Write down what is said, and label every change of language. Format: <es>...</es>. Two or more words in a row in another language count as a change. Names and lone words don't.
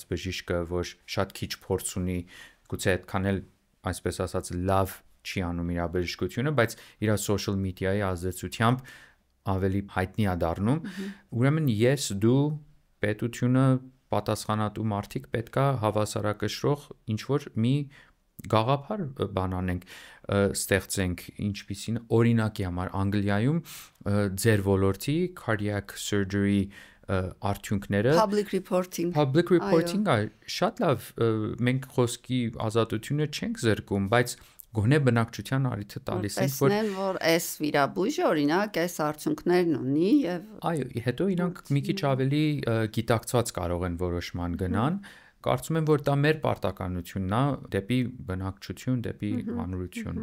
<hy>բժիշկը, որ շատ քիչ փորձ ունի, գուցե այդքան էլ այսպես ասած լավ չի անում իր բժշկությունը, բայց իր</hy> <en>social media-</en> <hy>ի ազդեցությամբ ավելի հայտնի է դառնում, ուրեմն ես դու պետությունը պատասխանատու մարդիկ պետքա հավասարակշռող ինչ որ մի գաղափար բանանենք, ստեղծենք, ինչպիսին օրինակի համար Անգլիայում ձեր ոլորտի</hy> <en>cardiac surgery</en> <hy>արդյունքները</hy> <en>public reporting</en> <hy>շատ լավ, մենք խոսքի ազատությունը չենք զրկում, բայց գոնե բնակչության առիթը տալիս են, որ այս վիրաբույժը օրինակ այս արդյունքներն ունի եւ այո, հետո իրանք մի քիչ ավելի գիտակցված կարող են որոշման գնան, կարծում եմ, որ դա մեր պարտականությունն է դեպի բնակչություն, դեպի հանրություն։</hy>